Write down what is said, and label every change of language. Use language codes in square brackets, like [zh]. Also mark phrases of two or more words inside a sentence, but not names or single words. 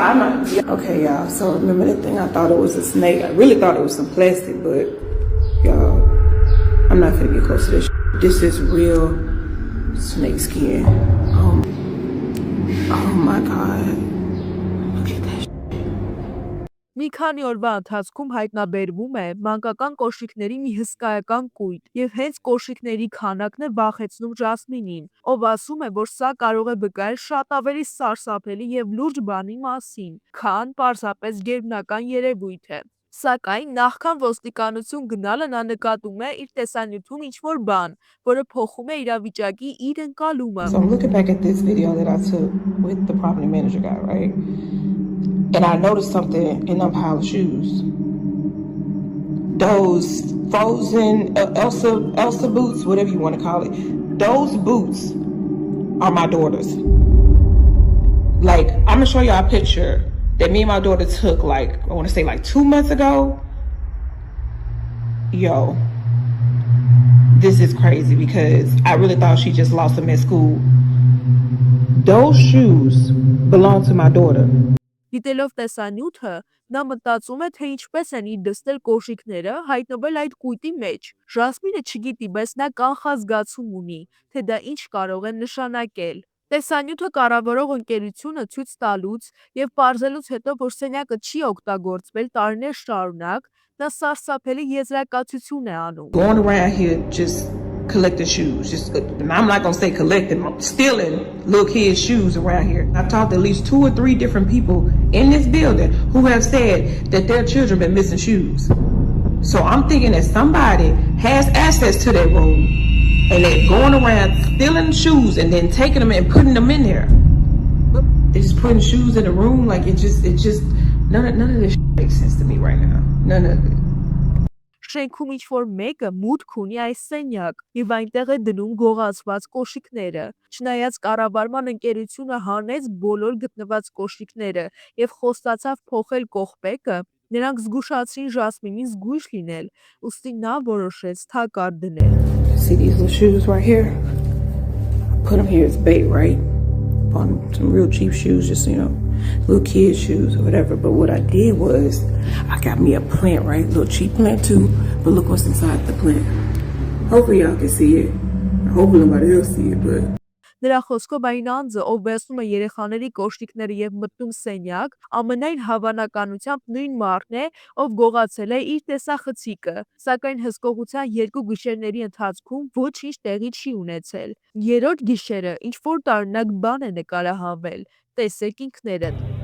[en] I'm not. Okay, y'all. So remember that thing? I thought it was a snake. I really thought it was some plastic, but y'all, I'm not gonna get close to this. This is real snake skin. Oh my God. Look at that. [hy] Մի քանի օրվա ընթացքում հայտնաբերվում է մանկական կոշիկների մի հսկայական կույտ, եւ հենց կոշիկների քանակն է վախեցնում Ժասմինին, ով ասում է, որ սա կարող է վկայել շատ ավելի սարսափելի եւ լուրջ բանի մասին, քան պարզապես գերբնական երևույթ է։ Սակայն նախքան ոստիկանություն գնալը նա նկատում է իր տեսանյութում ինչ-որ բան, որը փոխում է իրավիճակի իր ընկալումը։ [en] So I'm looking back at this video that I took with the property manager guy, right? And I noticed something in them pile of shoes. Those frozen Elsa boots, whatever you want to call it. Those boots are my daughter's. Like, I'm gonna show y'all a picture that me and my daughter took, like, I want to say like 2 months ago. Yo, this is crazy because I really thought she just lost them at school. Those shoes belong to my daughter. [hy] Դիտելով տեսանյութը, նա մտածում է, թե ինչպես են իր դստել կոշիկները հայտնվել այդ կույտի մեջ։ Ժասմինը չգիտի, բայց նա կանխազգացում ունի, թե դա ինչ կարող է նշանակել։ Տեսանյութը կառավարող ընկերությունը ցույց տալուց եւ պարզելուց հետո, որ սենյակը չի օգտագործվել տարիներ շարունակ, նա սարսափելի եզրակացություն է անում։ [en] Going around here just collecting shoes. And I'm not gonna say collecting, stealing little kids' shoes around here. I've talked to at least 2 or 3 different people in this building who have said that their children been missing shoes. So I'm thinking that somebody has access to that room and they're going around stealing shoes and then taking them and putting them in there. They're just putting shoes in the room. Like it just none of this makes sense to me right now. None of it. [hy] Շենքում ինչ-որ մեկը մուտք ունի այս սենյակ եւ այնտեղ է դնում գողացված կոշիկները։ Չնայած կառավարման ընկերությունը հանեց բոլոր գտնված կոշիկները եւ խոստացավ փոխել կողպեկը, նրանք զգուշացրին Ժասմինին զգույշ լինել, ուստի նա որոշեց թակարդ դնել։ [en] See these little shoes right here? Put them here as bait, right? On some real cheap shoes, just, you know, little kid shoes or whatever. But what I did was I got me a plant, right? Little cheap plant too. But look what's inside the plant. Hopefully y'all can see it. Hopefully nobody else see it, but [hy] Նրա խոսքով այն անձը, ով վերցնում է երեխաների կոշիկները եւ մտնում սենյակ, ամենայն հավանականությամբ նույն մարդն է, ով գողացել է իր տեսախցիկը, սակայն հսկողության 2 գիշերների ընթացքում ոչինչ տեղի չի ունեցել։ Երրորդ գիշերը ինչ-որ տարօրինակ բան է նկարահանվել, տեսեք ինքներդ։